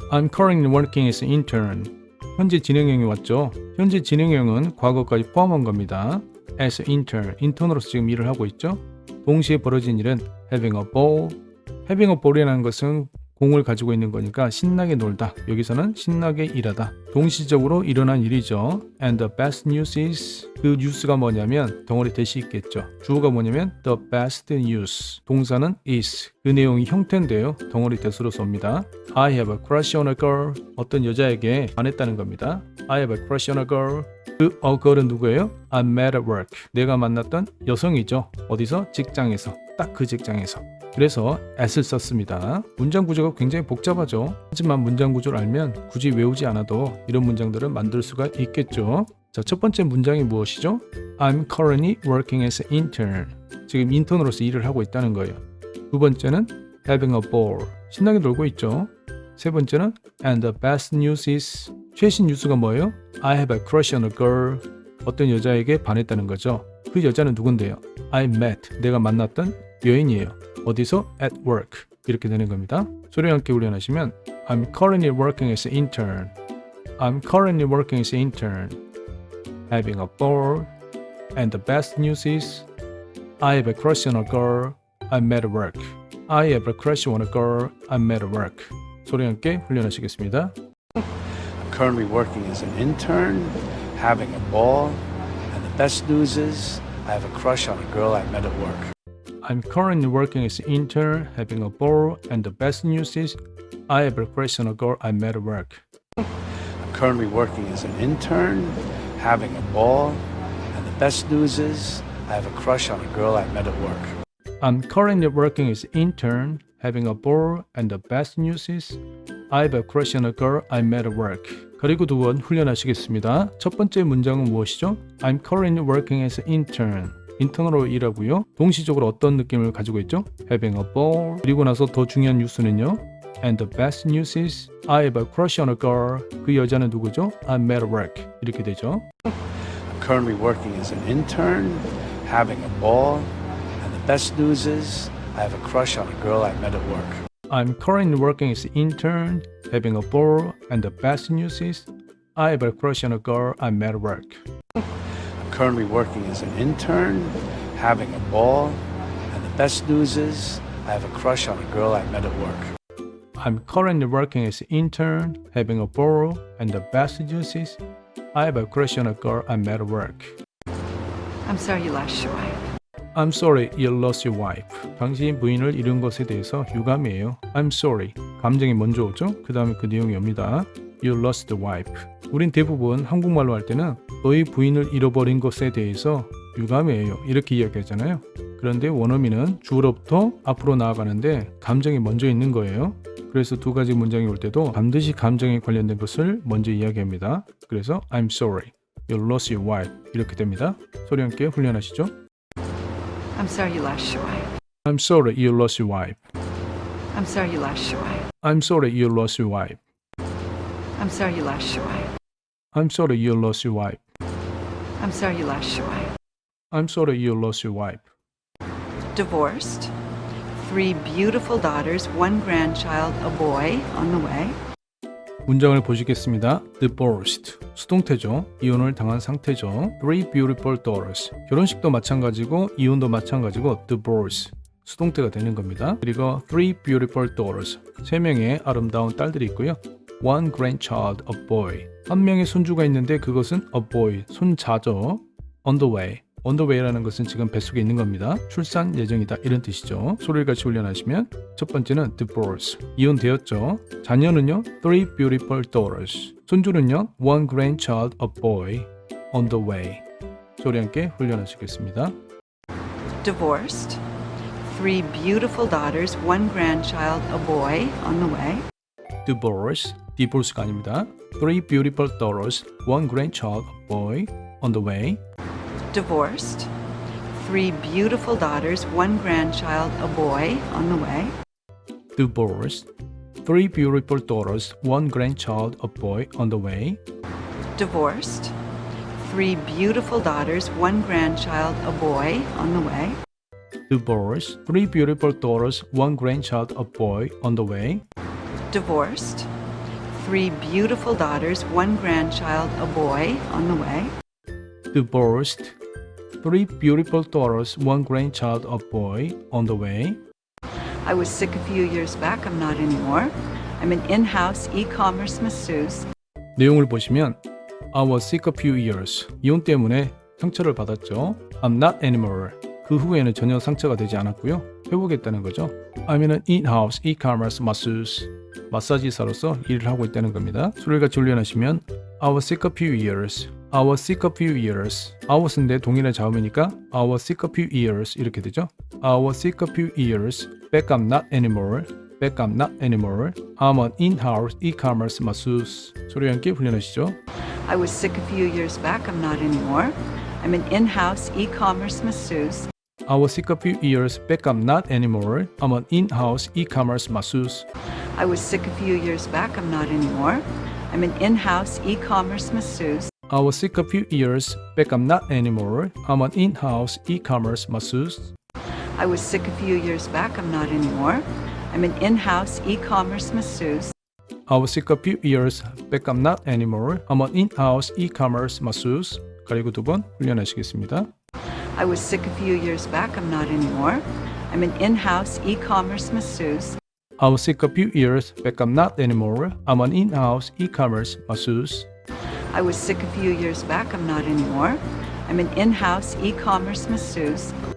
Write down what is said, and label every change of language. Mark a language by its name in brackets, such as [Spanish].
[English] I'm currently working as an intern. [Korean] 현재 진행형이 왔죠. 현재 진행형은 과거까지 포함한 겁니다. [English] As an intern, [Korean] 인턴으로서 지금 일을 하고 있죠. 동시에 벌어진 일은 [English] having a ball. having a ball [Korean] 이라는 것은 공을 가지고 있는 거니까 신나게 놀다. 여기서는 신나게 일하다. 동시적으로 일어난 일이죠. [English] And the best news is [Korean] 그 뉴스가 뭐냐면 덩어리 대시 있겠죠. 주어가 뭐냐면 [English] the best news. [Korean] 동사는 is. 그 내용이 형태인데요. 덩어리 대수로 씁니다. [English] I have a crush on a girl. [Korean] 어떤 여자에게 반했다는 겁니다. [English] I have a crush on a girl. [Korean] 그 a girl은 누구예요? [English] I met at work. [Korean] 내가 만났던 여성이죠. 어디서? 직장에서. 딱 그 직장에서. 그래서 at을 썼습니다. 문장 구조가 굉장히 복잡하죠. 하지만 문장 구조를 알면 굳이 외우지 않아도 이런 문장들을 만들 수가 있겠죠. 자, 첫 번째 문장이 무엇이죠? [English] I'm currently working as an intern. [Korean] 지금 인턴으로서 일을 하고 있다는 거예요. 두 번째는 having a ball. 신나게 놀고 있죠. [English] 세 번째는 and the best news is [Korean] 최신 뉴스가 뭐예요? [English] I have a crush on a girl. [Korean] 어떤 여자에게 반했다는 거죠. 그 여자는 누군데요? [English] I met. [Korean] 내가 만났던 여인이에요. 어디서? [English] At work. [Korean] 이렇게 되는 겁니다. 소리와 함께 훈련하시면 [English] I'm currently working as an intern. I'm currently working as an intern. Having a ball. And the best news is I have a crush on a girl I met at work. I have a crush on a girl I met at work. [Korean] 소리와 함께 훈련하시겠습니다. [English] I'm currently working as an intern, having a ball, and the best news is I have a crush on a girl I met at work. I'm currently working as an intern, having a ball, and the best news is I have a crush on a girl I met at work. I'm currently working as an intern, having a ball, and the best news is I have a crush on a girl I met at work. I'm currently working as an intern, having a ball, and the best news is I have a crush on a girl I met at work. [Korean] 그리고 두 번 훈련하시겠습니다. 첫 번째 문장은 무엇이죠? [English] I'm currently working as an intern. [Korean] 인턴으로 일하고요. 동시적으로 어떤 느낌을 가지고 있죠? [English] Having a ball. [Korean] 그리고 나서 더 중요한 뉴스는요. [English] And the best news is I have a crush on a girl. [Korean] 그 여자는 누구죠? [English] I met at work. [Korean] 이렇게 되죠. [English] I'm currently working as an intern, having a ball, and the best news is I have a crush on a girl I met at work. I'm currently working as an intern, having a ball, and the best news is I have a crush on a girl I met at work. I'm currently working as an intern, having a ball, and the best news is I have a crush on a girl I met at work. I'm currently working as an intern, having a ball, and the best news is I have a crush on a girl I met at work. I'm sorry you lost your wife. I'm sorry you lost your wife. [Korean] 당신이 부인을 잃은 것에 대해서 유감이에요. [English] I'm sorry. [Korean] 감정이 먼저 오죠? 그 다음에 그 내용이 옵니다. [English] You lost the wife. [Korean] 우린 대부분 한국말로 할 때는 너희 부인을 잃어버린 것에 대해서 유감이에요. 이렇게 이야기하잖아요. 그런데 원어민은 주어로부터 앞으로 나아가는데 감정이 먼저 있는 거예요. 그래서 두 가지 문장이 올 때도 반드시 감정에 관련된 것을 먼저 이야기합니다. [English] 그래서 I'm sorry. You lost your wife. [Korean] 이렇게 됩니다. 소리 함께 훈련하시죠. [English] I'm sorry you lost your wife. I'm sorry you lost your wife. I'm sorry you lost your wife. I'm sorry you lost your wife. I'm sorry you lost your wife. I'm sorry you lost your wife. I'm sorry you lost your wife. I'm sorry you lost your wife. Divorced. 3 beautiful daughters, 1 grandchild, a boy on the way. [Korean] 문장을 보시겠습니다. Divorced. 수동태죠. 이혼을 당한 상태죠. [English] 3 beautiful daughters. [Korean] 결혼식도 마찬가지고 이혼도 마찬가지고 divorce. 수동태가 되는 겁니다. [English] 그리고 3 beautiful daughters. [Korean] 3명의 아름다운 딸들이 있고요. [English] 1 grandchild, a boy. [Korean] 한 명의 손주가 있는데 그것은 a boy, 손자죠. [English] On the way. On the way [Korean] 라는 것은 지금 뱃속에 있는 겁니다. 출산 예정이다 이런 뜻이죠. 소리를 같이 훈련하시면 첫 번째는 divorce, 이혼되었죠. [English] 자녀는요 3 beautiful daughters, 손주는요 1 grandchild, a boy, on the way. [Korean] 소리 함께 훈련하시겠습니다. [English] Divorced. 3 beautiful daughters, 1 grandchild, a boy on the way. Divorce, divorce가 아닙니다. 3 beautiful daughters, 1 grandchild, a boy, on the way. Divorced. 3 beautiful daughters, 1 grandchild, a boy on the way. Divorced, 3 beautiful daughters, 1 grandchild, a boy, on the way. Divorced. 3 beautiful daughters, 1 grandchild, a boy on the way. Divorced, 3 beautiful daughters, 1 grandchild, a boy, on the way. Divorced. 3 beautiful daughters, 1 grandchild, a boy on the way. Divorced, 3 beautiful daughters, 1 grandchild, a boy, on the way. I was sick a few years back. I'm not anymore. I'm an in-house e-commerce masseuse. [Korean] 내용을 보시면 [English] I was sick a few years. [Korean] 이혼 때문에 상처를 받았죠. [English] I'm not anymore. [Korean] 그 후에는 전혀 상처가 되지 않았고요. 회복했다는 거죠. [English] I'm an in-house e-commerce masseuse. [Korean] 마사지사로서 일을 하고 있다는 겁니다. 소리를 같이 훈련하시면 [English] I was sick a few years. I was sick a few years. I was인데 [Korean] 동일한 자음이니까 [English] I was sick a few years [Korean] 이렇게 되죠. [English] I was sick a few years. Back I'm not anymore. Back I'm not anymore. I'm an in-house e-commerce masseuse. [Korean] 소리와 함께 훈련하시죠. [English] I was sick a few years back. I'm not anymore. I'm an in-house e-commerce masseuse. I was sick a few years back. I'm not anymore. I'm an in-house e-commerce masseuse. I was sick a few years back. I'm not anymore. I'm an in-house e-commerce masseuse. I was sick a few years back. I'm not anymore. I'm an in-house e-commerce masseuse. I was sick a few years back. I'm not anymore. I'm an in-house e-commerce masseuse. I was sick a few years back. I'm not anymore. I'm an in-house e-commerce masseuse. [Korean] 가리고 두 번 훈련하시겠습니다. [English] I was sick a few years back. I'm not anymore. I'm an in-house e-commerce masseuse. I was sick a few years back. I'm not anymore. I'm an in-house e-commerce masseuse. I was sick a few years back. I'm not anymore. I'm an in-house e-commerce masseuse.